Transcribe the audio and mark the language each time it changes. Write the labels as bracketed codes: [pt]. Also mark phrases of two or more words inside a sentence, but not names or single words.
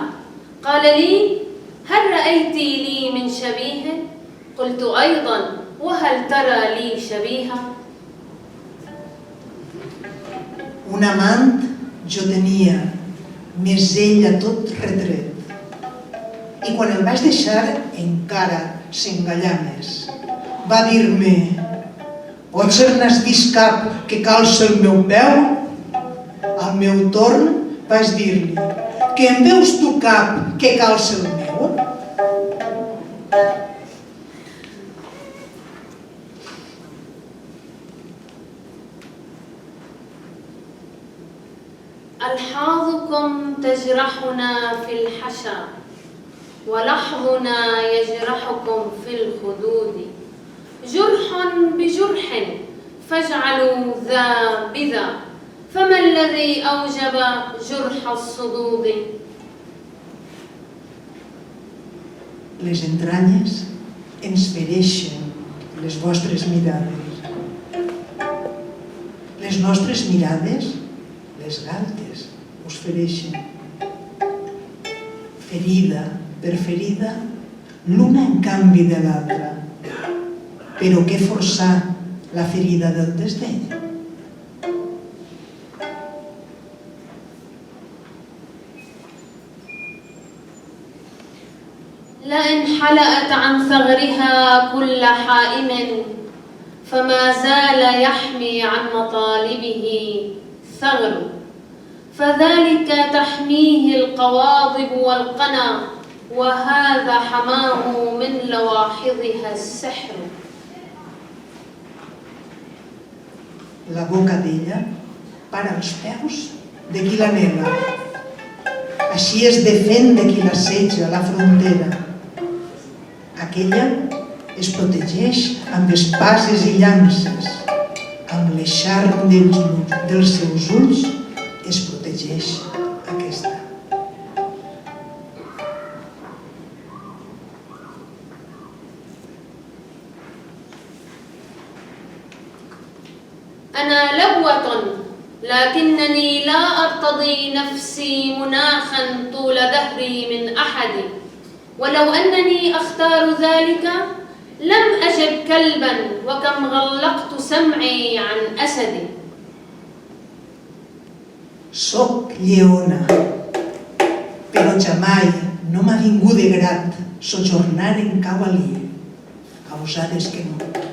[ar] قال لي هل رأيت لي من شبيه؟ قلت أيضا وهل ترى لي شبيها؟ [ca] Un amant jo tenia, més ell a tot retret. I quan el vaig deixar encara s'engallà més. Va dir-me: potser n'has vist cap que calça el meu peu? Al meu torn vaig dir-li: que en veus tu cap que calça el meu? [ar] ألحاظكم تجرحنا في الحشا ولحظنا يجرحكم في الخدود. جرح بجرح فاجعلوا ذا بذا فما الذي أوجب جرح الصدود. [ca] Les entranyes ens fereixen les vostres mirades. Les nostres mirades, les galtes, us fereixen. Ferida per ferida, l'una en canvi de l'altra. Però què forçar la ferida del desdeny? [ar] لئن حلأت عن ثغرها كل حائم فما زال يحمي عن مطالبه ثغر. فذلك تحميه القواضب والقنا وهذا حماه من لواحظها السحر. [ca] La boca d'ella para els peus de qui l'anhela. Així es defèn de qui l'assetja a la frontera. Aquella es protegeix amb espases i llances, amb l'eixarp dels seus ulls es protegeix aquesta. [ar] أنا لبوة لكنني لا أرتضي نفسي مناخا طول دهري من أحد، ولو أنني أختار ذلك لم أجد كلبا وكم غلقت سمعي عن أسد. [ca] Soc lleona, però jamai no m'ha vingut de grat sojornar en cau aliè, causades que no.